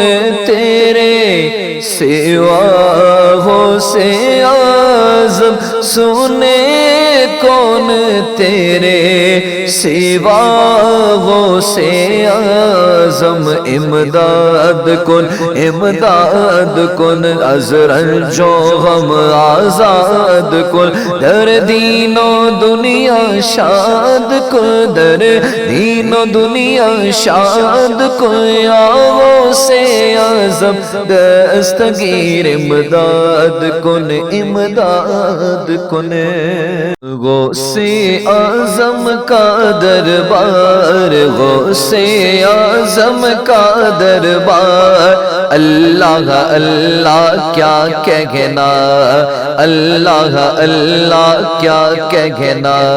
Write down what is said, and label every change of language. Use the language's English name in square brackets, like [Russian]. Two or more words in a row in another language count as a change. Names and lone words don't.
[Urdu] تیرے سوا غوث اعظم سونے، کون تیرے سوا غوث اعظم، [Persian] امداد کن، امداد کن، ازرل جو غم آزاد کن، در دین و دنیا شاد کن، در دین و دنیا شاد کن، یا غوث اعظم دستگیر امداد کن، امداد کن، [Urdu] غوث اعظم کا دربار، غوث اعظم کا دربار، اللہ اللہ کیا کہنا، اللہ اللہ کیا کہنا،